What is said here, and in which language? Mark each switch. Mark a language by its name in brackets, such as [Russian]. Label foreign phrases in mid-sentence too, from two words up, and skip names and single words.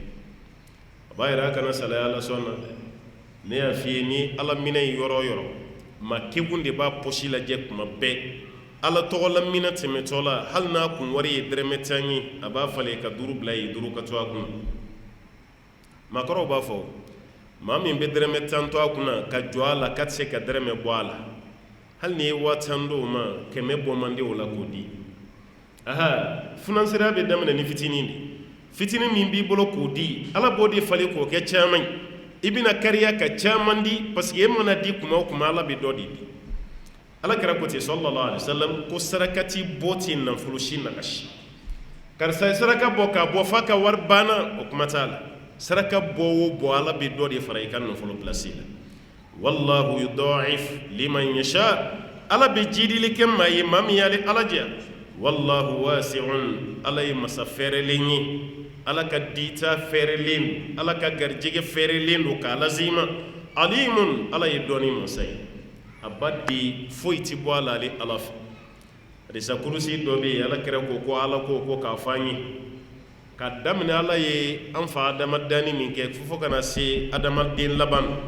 [Bambara] a b'a yɛrɛ a kana salaya ala sɔn na ne y'a f'i ye ni ala minɛ ye yɔrɔ o yɔrɔ maa kekun de b'a pɔsi lajɛ kuma bɛɛ ala tɔgɔ la minɛ tɛmɛtɔ la hali n'a kun wari ye dɛrɛmɛ 10 ye a b'a falen ka 5 bila ye 5 ka to a kun maakɔrɔw b'a fɔ maa min bɛ dɛrɛmɛ 10 to a kunna ka jɔ a la k'a tɛ se ka dɛrɛmɛ bɔ a la hali ni ye 10 d'o ma 100 bɔ man di o la k'o di aha funansiriya bɛ daminɛ ni fitinin de fitinin min b'i bolo k'o di ala b'o de falen k'o kɛ caman ye i bɛna kariya ka caman di [French] parce que [Bambara] e mana di kuma o kuma ala bɛ dɔ de di ala kɛra ko ten [Arabic] صلى الله عليه وسلم [Bambara] ko sarakati bɔ tɛ nafolo si nagasi karisa ye saraka bɔ k'a bɔ f'a ka wari banna o kuma t'a la saraka bɔ o bɔ ala bɛ dɔ de fara i ka nafolo pilasi la [Arabic] والله يضاعف لمن يشاء [Bambara] ala bɛ jidili kɛ maa ye maa min y'ale ala diya [Arabic] والله واسع [Bambara] ala ye masa fɛrɛlen ye ala ka dita fɛrɛlen ala ka garijɛgɛ fɛrɛlen don k'a lazima [Arabic] alimun [Bambara] ala ye dɔɔni masa ye a ba di foyi ti bɔ a la ale ala fɛ hadisa kurusi dɔ bɛ yen ala kɛra ko ala ko k'a fɔ an ye ka daminɛ ala ye an fa adamadani min kɛ fo kana se adamaden laban